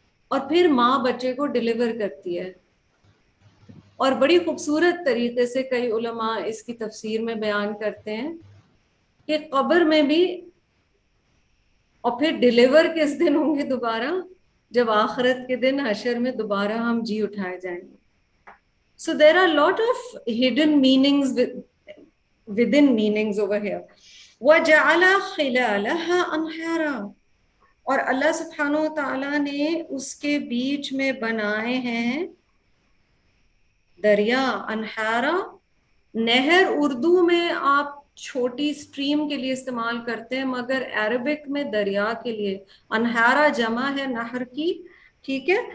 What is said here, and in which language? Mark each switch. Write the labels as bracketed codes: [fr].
[ur] اور پھر ماں بچے کو ڈیلیور کرتی ہے، اور بڑی خوبصورت طریقے سے کئی علماء اس کی تفسیر میں بیان کرتے ہیں کہ قبر میں بھی، اور پھر ڈیلیور کس دن ہوں گے دوبارہ، جب آخرت کے دن حشر میں دوبارہ ہم جی اٹھائے جائیں گے. [en] So there are a lot of hidden meanings within meanings over here. [ar] وَجَعَلَ خِلَالَهَا أَنْهَارًا، [ur] اور اللہ سبحانہ وتعالیٰ نے اس کے بیچ میں بنائے ہیں دریا. انہارا، نہر اردو میں آپ چھوٹی اسٹریم کے لیے استعمال کرتے ہیں، مگر عربک میں دریا کے لیے انہارا جمع ہے نہر کی، ٹھیک ہے.